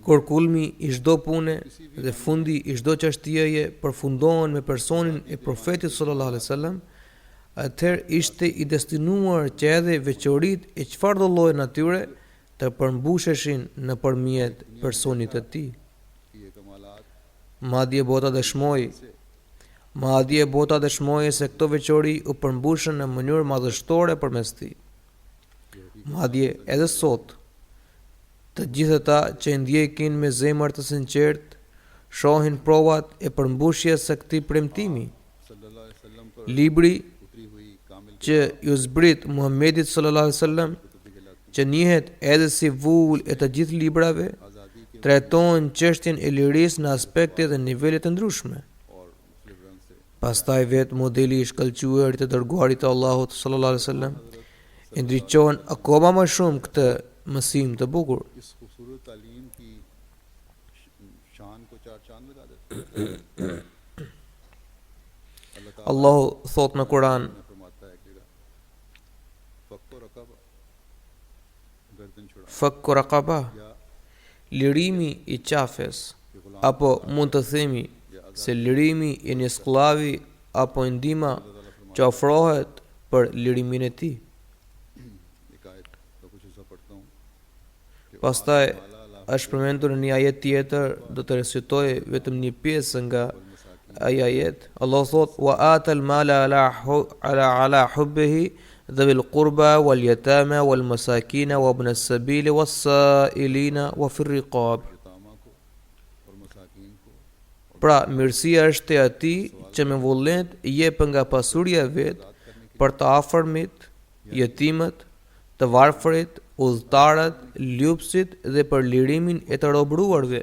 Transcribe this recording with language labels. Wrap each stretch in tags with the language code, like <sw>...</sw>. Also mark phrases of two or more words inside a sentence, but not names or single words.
<sq>Kur kulmi i çdo pune dhe fundi i çdo çështjeje përfundohen me personin e profetit</sq> <ar>صلى الله عليه وسلم,</ar> <sq>atëherë ishte i destinuar që edhe veçoritë e çfarëdo lloji natyre të përmbusheshin nëpërmjet personit të tij.</sq> <ur>کی یہ کمالات</ur> <sq>Madje bota dëshmoi se këto veçori u përmbushën në mënyrë madhështore përmes tij. Madje edhe sot, të gjithë ata që ndjekin me zemër të sinqertë shohin provat e përmbushjes së këtij premtimi.</sq> <ar>صلى الله عليه وسلم पर</ar> <sq>Libri</sq> <ur>اتری ہوئی کامل</ur> <sq>që ju zbrit Muhammedit</sq> <ar>صلى الله عليه وسلم,</ar> <sq>që njihet edhe si vull e të gjithë librave,</sq> <ur>آزادی کے</ur> <sq>trajton çështjen e lirisë në aspekte dhe nivele të ndryshme.</sq> <ur>اور مختلف رنگ سے</ur> <sq>Pastaj vetë modeli i shkëlqyer të dërguarit të Allahut</sq> <ar>صلى الله عليه وسلم</ar> <sq>e ndriçon akoma më shumë këtë mësim të bukur.</sq> <ur>اس خوبصورت تعلیم کی شان کو چار چاند لگا دیتے اللہ تعالیٰ</ur> <sq>Allahu thot në Kur'an:</sq> <ur>نے فرماتا ہے کہ</ur> <ar>فك رقبة</ar> <ur>گردن چھڑا</ur> <ar>فك رقبة,</ar> <ur>या</ur> <sq>lirimi i qafes,</sq> <ur>کہ غلام</ur> <sq>apo mund të themi se lirimi i një sklavi apo ndihma që ofrohet për lirimin e tij. Pastaj është përmendur në një ajet tjetër, do të recitoj vetëm një pjesë nga ai ajet. Allah thot:</sq> <ar>"وآتى المال على حبه ذوي القربى واليتامى والمساكين وابن السبيل والسائلين وفي الرقاب."</ar> <sq>Pra, mirësia është e atij që me vullnet jep nga pasuria e vet për të afërmit, jetimët, të varfërit, udhëtarët, lupsit dhe për lirimin e të robëruarve.</sq>